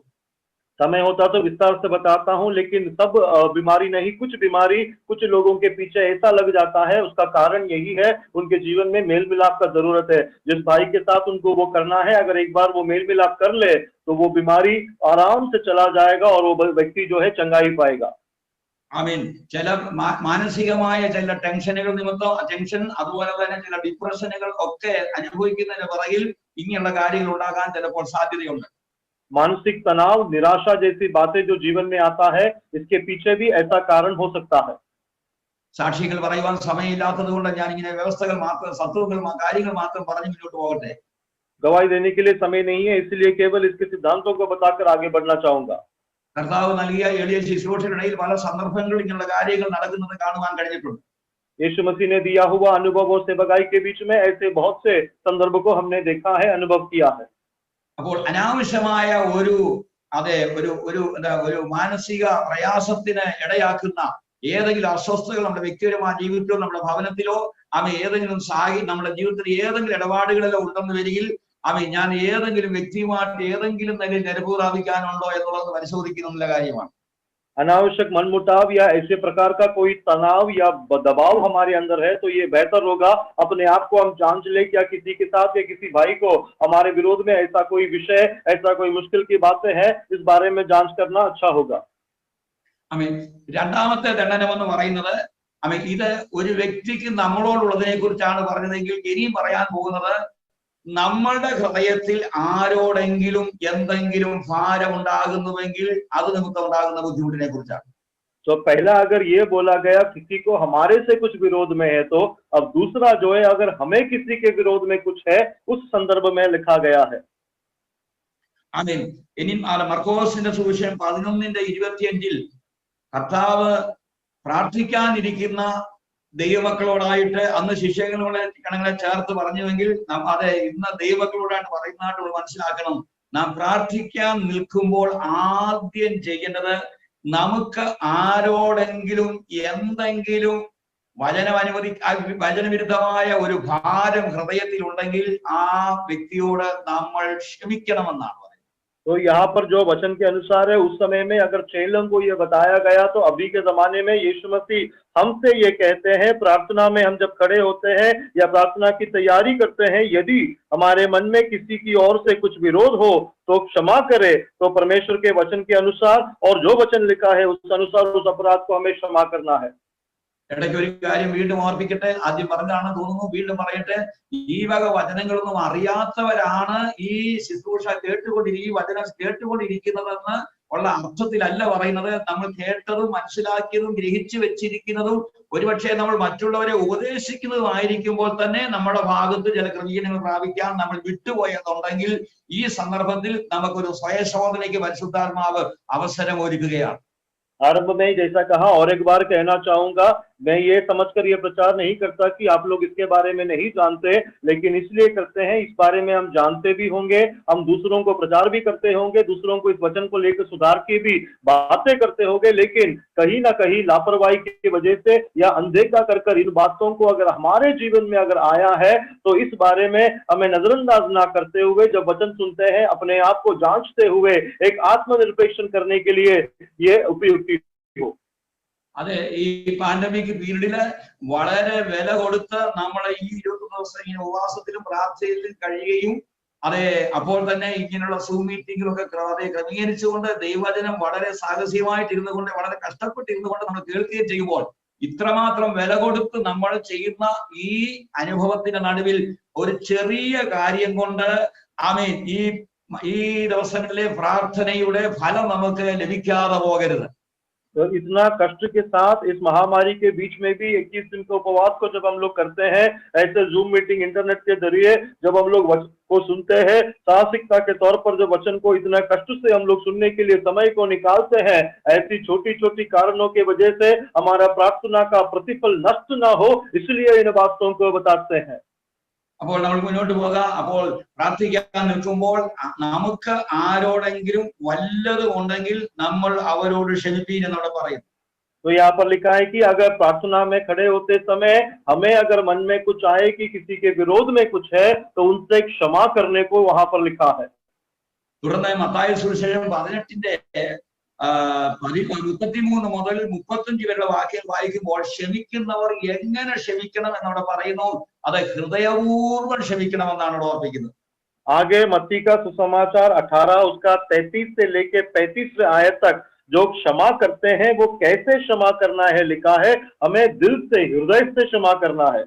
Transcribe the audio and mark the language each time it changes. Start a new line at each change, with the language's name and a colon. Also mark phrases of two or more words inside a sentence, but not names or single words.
Hindi: समय होता तो विस्तार से बताता हूं, लेकिन सब बीमारी नहीं, कुछ बीमारी कुछ लोगों के पीछे ऐसा लग जाता है, उसका कारण यही है उनके जीवन में मेल मिलाप का जरूरत है. जिस भाई के साथ उनको वो करना है, अगर एक बार वो मेल मिलाप कर ले तो वो बीमारी आराम से चला जाएगा और वो व्यक्ति जो है चंगाई पाएगा.
Malayalam: ആമേൻ. ചില മാനസികമായ ചില ടെൻഷനുകൾ നിമിത്തം ടെൻഷൻ, അതുപോലെ തന്നെ ചില ഡിപ്രഷനുകൾ ഒക്കെ അനുഭവിക്കുന്നതിന് പിറകിൽ ഇങ്ങനെയുള്ള കാര്യങ്ങൾ ഉണ്ടാകാൻ ചിലപ്പോൾ സാധ്യതയുണ്ട്.
Hindi: मानसिक तनाव, निराशा जैसी बातें जो जीवन में आता है, इसके पीछे भी ऐसा कारण हो सकता है.
Malayalam: സാക്ഷികൾ പറയുവാൻ സമയമില്ലാത്തത് കൊണ്ട് ഞാൻ ഇങ്ങനെ വ്യവസ്ഥകൾ മാത്രം സത്വങ്ങൾ കാര്യങ്ങൾ മാത്രം പറഞ്ഞു മുന്നോട്ട് പോകട്ടെ.
Hindi: गवाही देने के लिए समय नहीं है, इसलिए केवल इसके सिद्धांतों को बताकर आगे बढ़ना चाहूंगा.
Malayalam: കർത്താവ് നൽകിയ എളിയ ശുശ്രൂഷയ്ക്കിടയിൽ പല സന്ദർഭങ്ങളിൽ ഇങ്ങനെയുള്ള കാര്യങ്ങൾ നടക്കുന്നത് കാണുവാൻ കഴിഞ്ഞിട്ടുണ്ട്.
Hindi: यीशु मसीह ने दिया हुआ अनुभव और सेवकाई के बीच में ऐसे बहुत से संदर्भ को हमने देखा है, अनुभव किया है.
Malayalam: അപ്പോൾ അനാവശ്യമായ ഒരു മാനസിക പ്രയാസത്തിന് ഇടയാക്കുന്ന ഏതെങ്കിലും അസ്വസ്ഥതകൾ നമ്മുടെ വ്യക്തിപരമായ ജീവിതത്തിലോ നമ്മുടെ ഭവനത്തിലോ ഏതെങ്കിലും നമ്മുടെ ജീവിതത്തിൽ ഏതെങ്കിലും ഇടപാടുകളിലോ ഉണ്ടെന്ന് വരികിൽ ഞാൻ ഏതെങ്കിലും വ്യക്തിയുമായിട്ട് ഏതെങ്കിലും നിലയിൽ നിരപ്പ് പ്രാപിക്കാനുണ്ടോ എന്നുള്ളത് പരിശോധിക്കുന്ന കാര്യമാണ്.
Hindi: अनावश्यक मनमुटाव या ऐसे प्रकार का कोई तनाव या दबाव हमारे अंदर है तो ये बेहतर होगा अपने आप को हम जांच ले, क्या किसी के साथ या किसी भाई को हमारे विरोध में ऐसा कोई विषय, ऐसा कोई मुश्किल की बातें हैं, इस बारे में जांच करना अच्छा होगा.
Malayalam: ആമേൻ. രണ്ടാമത്തെ ദണ്ഡനം എന്ന് പറയുന്നത് ഇത് ഒരു വ്യക്തിക്ക് നമ്മളോടുള്ളതിനെ കുറിച്ചാണ് പറഞ്ഞതെങ്കിൽ ഇനിയും പറയാൻ പോകുന്നത് നമ്മളുടെ ഹൃദയത്തിൽ ആരോടെങ്കിലും എന്തെങ്കിലും ഭാരം ഉണ്ടാകുന്നുവെങ്കിൽ അത് നിമിത്തം ഉണ്ടാകുന്ന ബുദ്ധിമുട്ടിനെ കുറിച്ചാണ്.
Hindi: तो पहला अगर ये बोला गया किसी को हमारे से कुछ विरोध में है, तो अब दूसरा जो है अगर हमें किसी के विरोध में कुछ है उस संदर्भ में लिखा गया है.
Malayalam: ആമേൻ. ഇനി മർക്കോസിന്റെ സുവിശേഷം 11:25 കർത്താവ് പ്രാർത്ഥിക്കാനിരിക്കുന്ന ദൈവമക്കളോടായിട്ട് അന്ന് ശിഷ്യകളെ കണങ്ങളെ ചേർത്ത് പറഞ്ഞുവെങ്കിൽ അതെ ഇന്ന് ദൈവമക്കളോടായിട്ട് പറയുന്നതായിട്ട് നമ്മൾ മനസ്സിലാക്കണം. നാം പ്രാർത്ഥിക്കാൻ നിൽക്കുമ്പോൾ ആദ്യം ചെയ്യേണ്ടത് നമുക്ക് ആരോടെങ്കിലും എന്തെങ്കിലും വചനവിരുദ്ധമായ ഒരു ഭാരം ഹൃദയത്തിൽ ഉണ്ടെങ്കിൽ ആ വ്യക്തിയോട് നമ്മൾ ക്ഷമിക്കണമെന്നാണ് പറയുന്നത്.
Hindi: तो यहाँ पर जो वचन के अनुसार है, उस समय में अगर चेलों को ये बताया गया, तो अभी के जमाने में यीशु मसीह हमसे ये कहते हैं, प्रार्थना में हम जब खड़े होते हैं या प्रार्थना की तैयारी करते हैं, यदि हमारे मन में किसी की ओर से कुछ विरोध हो तो क्षमा करे, तो परमेश्वर के वचन के अनुसार और जो वचन लिखा है उस अनुसार उस अपराध को हमें क्षमा करना है।
Malayalam: ഇടയ്ക്ക് ഒരു കാര്യം വീണ്ടും ഓർപ്പിക്കട്ടെ, ആദ്യം പറഞ്ഞാണ് തോന്നുന്നു, വീണ്ടും പറയട്ടെ. ഈ വക വചനങ്ങളൊന്നും അറിയാത്തവരാണ് ഈ ശുശ്രൂഷ ഈ വചനം കേട്ടുകൊണ്ടിരിക്കുന്നതെന്ന് ഉള്ള അർത്ഥത്തിലല്ല പറയുന്നത്. നമ്മൾ കേട്ടതും മനസ്സിലാക്കിയതും ഗ്രഹിച്ചു വെച്ചിരിക്കുന്നതും ഒരുപക്ഷെ നമ്മൾ മറ്റുള്ളവരെ ഉപദേശിക്കുന്നതുമായിരിക്കുമ്പോൾ തന്നെ നമ്മുടെ ഭാഗത്ത് ചില ക്രമീകരണങ്ങൾ പ്രാപിക്കാൻ നമ്മൾ വിട്ടുപോയെന്നുണ്ടെങ്കിൽ ഈ സന്ദർഭത്തിൽ നമുക്കൊരു സ്വയശോധനയ്ക്ക് പരിശുദ്ധാത്മാവ് അവസരം ഒരുക്കുകയാണ്.
Hindi: आरंभ में जैसा कहा, और एक बार कहना चाहूंगा, मैं ये समझकर ये प्रचार नहीं करता कि आप लोग इसके बारे में नहीं जानते, लेकिन इसलिए करते हैं, इस बारे में हम जानते भी होंगे, हम दूसरों को प्रचार भी करते होंगे, दूसरों को इस वचन को लेकर सुधार की भी बातें करते होंगे, लेकिन कहीं ना कहीं लापरवाही की वजह से या अनदेखा कर इन बातों को अगर हमारे जीवन में अगर आया है, तो इस बारे में हमें नजरअंदाज ना करते हुए जब वचन सुनते हैं, अपने आप को जांचते हुए एक आत्मनिरीक्षण करने के लिए ये उपयुक्त हो।
Malayalam: അതെ, ഈ
English: pandemic period
Malayalam: വളരെ വില കൊടുത്ത് നമ്മളെ ഈ 21 ദിവസം ഇങ്ങനെ ഉപവാസത്തിലും പ്രാർത്ഥനയിലും കഴിയുകയും, അതെ, അപ്പോൾ തന്നെ ഇങ്ങനെയുള്ള സൂം മീറ്റിംഗിലൊക്കെ ക്രമീകരിച്ചുകൊണ്ട് ദൈവവചനം വളരെ സാഹസികമായിട്ടിരുന്നു കൊണ്ട്, വളരെ കഷ്ടപ്പെട്ടിരുന്നു കൊണ്ട് നമ്മൾ കേൾക്കുകയും ചെയ്യുമ്പോൾ, ഇത്രമാത്രം വില കൊടുത്ത് നമ്മൾ ചെയ്യുന്ന ഈ അനുഭവത്തിന്റെ നടുവിൽ ഒരു ചെറിയ കാര്യം കൊണ്ട് ആമേൻ ഈ ദിവസങ്ങളിലെ പ്രാർത്ഥനയുടെ ഫലം നമുക്ക് ലഭിക്കാതെ പോകരുത്.
Hindi: तो इतना कष्ट के साथ इस महामारी के बीच में भी 21 दिन के उपवास को जब हम लोग करते हैं, ऐसे
English: Zoom meeting internet
Hindi: के जरिए जब हम लोग वचन को सुनते हैं, साहसिकता के तौर पर जब वचन को इतना कष्ट से हम लोग सुनने के लिए समय को निकालते हैं, ऐसी छोटी छोटी कारणों की वजह से हमारा प्रार्थना का प्रतिफल नष्ट ना हो, इसलिए इन बातों को बताते हैं।
Malayalam: അപ്പോൾ നമ്മൾ മുന്നോട്ട് പോകാം. അപ്പോൾ പ്രാർത്ഥിക്കാൻ നിൽക്കുമ്പോൾ നമുക്ക് ആരോടെങ്കിലും വല്ലതും ഉണ്ടെങ്കിൽ നമ്മൾ അവരോട് ക്ഷമിപ്പീൻ എന്നവിടെ പറയും.
Hindi: तो यहाँ पर लिखा है कि अगर प्रार्थना में खड़े होते समय हमें अगर मन में कुछ आए कि किसी के विरोध में कुछ है, तो उनसे क्षमा करने को वहां पर लिखा है।
Malayalam: തുടർന്ന് മത്തായി സുവിശേഷം 18ന്റെ 33 മുതൽ 35 വരെയുള്ള വാക്യം വായിക്കുമ്പോൾ ക്ഷമിക്കുന്നവർ എങ്ങനെ ക്ഷമിക്കണം എന്നവിടെ പറയുന്നു. അത് ഹൃദയപൂർവ്വം ക്ഷമിക്കണമെന്നാണ് അവിടെ ഓർപ്പിക്കുന്നത്.
Hindi: आगे मत्ती का सुसमाचार 18 उसका 33 से लेके 35 आयत तक जो क्षमा करते हैं वो कैसे क्षमा करना है लिखा है, हमें दिल से हृदय से क्षमा करना है।